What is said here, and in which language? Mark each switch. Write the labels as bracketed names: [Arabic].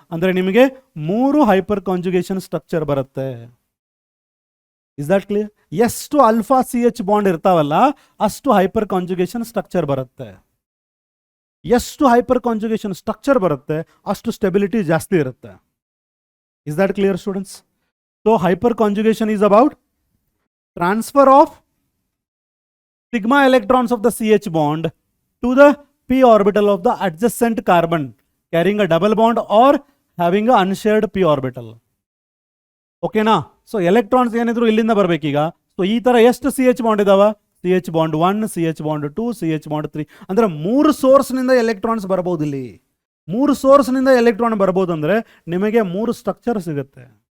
[Kannada] ಅಂದರೆ ನಿಮಗೆ 3 hyper conjugation structure ಬರುತ್ತೆ. [English] Is that clear? [Kannada] ಎಷ್ಟು ಅಲ್ಫಾ CH ಬಾಂಡ್ ಇರ್ತಾವಲ್ಲ ಅಷ್ಟು ಹೈಪರ್ ಕಾಂಜುಗೇಷನ್ ಸ್ಟ್ರಕ್ಚರ್ ಬರುತ್ತೆ. ಎಷ್ಟು ಹೈಪರ್ ಕಾಂಜುಗೇಷನ್ ಸ್ಟ್ರಕ್ಚರ್ ಬರುತ್ತೆ ಅಷ್ಟು ಸ್ಟೆಬಿಲಿಟಿ ಜಾಸ್ತಿ ಇರುತ್ತೆ. [English] Is that clear students? So hyperconjugation is about transfer of sigma electrons of the CH bond to the p orbital of the adjacent carbon carrying a double bond or having a unshared p orbital. [Kannada] ಓಕೆನಾ? So electrons ಏನಿದ್ರು ಇಲ್ಲಿಂದ ಬರ್ಬೇಕೀಗ. So ಈ ತರ ಎಷ್ಟು CH bond ಇದಾವ? CH bond 1, CH bond 2, CH bond 3. ಅಂದ್ರೆ 3 ಸೋರ್ಸ್ನಿಂದ electrons ಬರಬಹುದು. ಇಲ್ಲಿ 3 ಸೋರ್ಸ್ನಿಂದ ಎಲೆಕ್ಟ್ರಾನ್ ಬರ್ಬೋದು ಅಂದ್ರೆ ನಿಮಗೆ 3 ಸ್ಟ್ರಕ್ಚರ್ ಸಿಗುತ್ತೆ.